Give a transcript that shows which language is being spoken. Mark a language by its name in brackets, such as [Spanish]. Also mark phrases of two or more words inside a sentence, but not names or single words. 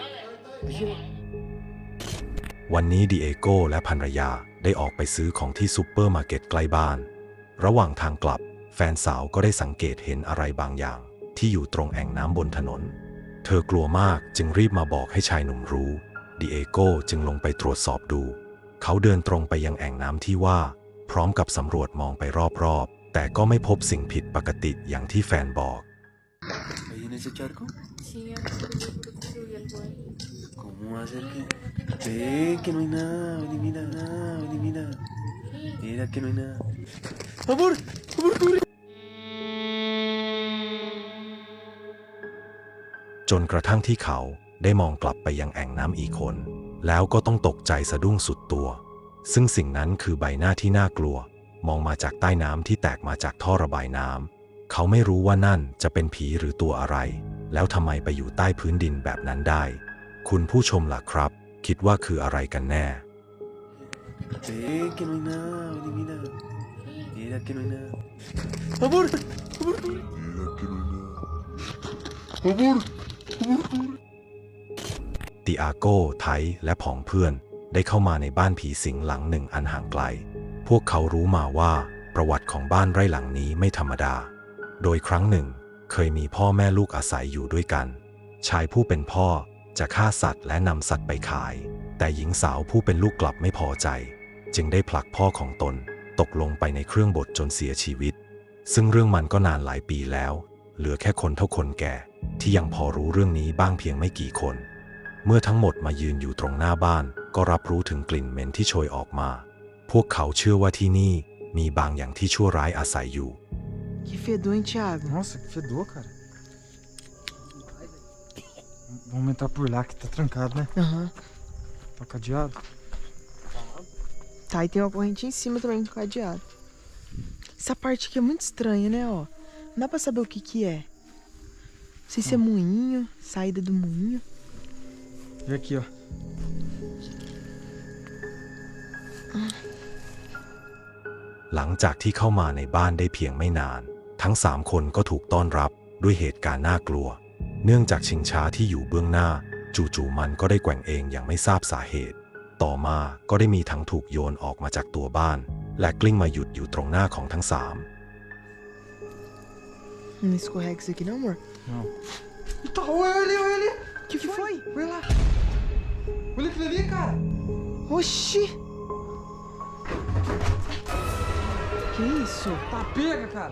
[Thai] วันนี้ดิเอโก้และภรรยาได้ออกไปซื้อของที่ซูเปอร์มาร์เก็ตใกล้บ้าน ระหว่างทางกลับแฟนสาวก็ได้สังเกตเห็นอะไรบางอย่างที่อยู่ตรงแอ่งน้ำบนถนน เธอกลัวมากจึงรีบมาบอกให้ชายหนุ่มรู้ดิเอโก้จึงลงไปตรวจสอบดู เขาเดินตรงไปยังแอ่งน้ำที่ว่าพร้อมกับสำรวจมองไปรอบๆแต่ก็ไม่พบสิ่งผิดปกติอย่างที่แฟนบอก [Spanish] ¿Ahí en ese charco? Sí, destruye el pueblo. ¿Cómo va a ser que...? Ve, que no hay nada, vení, mira, nada, vení, mira. Mira que no hay nada. ¡Amor! ¡Amor, corre! [Thai] จนกระทั่งที่เขาได้มองกลับไปยังแอ่งน้ำอีกคนแล้วก็ต้องตกใจสะดุ้งสุดตัว ซึ่งสิ่งนั้นคือใบหน้าที่น่ากลัวมองมาจากใต้น้ำที่แตกมาจากท่อระบายน้ำเขาไม่รู้ว่านั่นจะเป็นผีหรือตัวอะไรแล้วทำไมไปอยู่ใต้พื้นดินแบบนั้นได้ คุณผู้ชมล่ะครับคิดว่าคืออะไรกันแน่ [Spanish] Ve, que no hay nada, vení, mira. Mira que no hay nada. ¡Amor! ¡Amor, corre! Mira que no hay nada. ¡Amor! ¡Amor, corre! [Thai] ติอาโก้ไทและผองเพื่อนได้เข้ามาในบ้านผีสิงหลังหนึ่งอันห่างไกล พวกเขารู้มาว่าประวัติของบ้านไร่หลังนี้ไม่ธรรมดา โดยครั้งหนึ่งเคยมีพ่อแม่ลูกอาศัยอยู่ด้วยกัน ชายผู้เป็นพ่อจะฆ่าสัตว์และนำสัตว์ไปขาย แต่หญิงสาวผู้เป็นลูกกลับไม่พอใจ จึงได้ผลักพ่อของตนตกลงไปในเครื่องบดจนเสียชีวิต ซึ่งเรื่องมันก็นานหลายปีแล้ว เหลือแค่คนเท่าคนแก่ที่ยังพอรู้เรื่องนี้บ้างเพียงไม่กี่คน เมื่อทั้งหมดมายืนอยู่ตรงหน้าบ้านก็รับรู้ถึงกลิ่นเหม็นที่โชยออกมา พวกเขาเชื่อว่าที่นี่มีบางอย่างที่ชั่วร้ายอาศัยอยู่ [Portuguese] Que fedor, hein, Thiago? Nossa, que fedor, cara. Vamos entrar por lá que tá trancado, né? Aham. Tá cadeado. Tá, e tem uma corrente em cima também com cadeado. Essa parte aqui é muito estranha, né, ó? Não dá pra saber o que que é. Não sei se é moinho, saída do moinho. Vem aqui, ó. [Thai] หลังจากที่เข้ามาในบ้านได้เพียงไม่นาน ทั้ง3คนก็ถูกต้อนรับด้วยเหตุการณ์น่ากลัว เนื่องจากชิงช้าที่อยู่เบื้องหน้าจู่ๆมันก็ได้แกว่งเองอย่างไม่ทราบสาเหตุ ต่อมาก็ได้มีถังถูกโยนออกมาจากตัวบ้านและกลิ้งมาหยุดอยู่ตรงหน้าของทั้งสาม [Portuguese] Não escorrega isso aqui não, amor? Não. Tá, olha ali, olha ali. Que foi? Olha lá. Olha aquilo ali, cara. Oxi. Que isso? Tá pega, cara.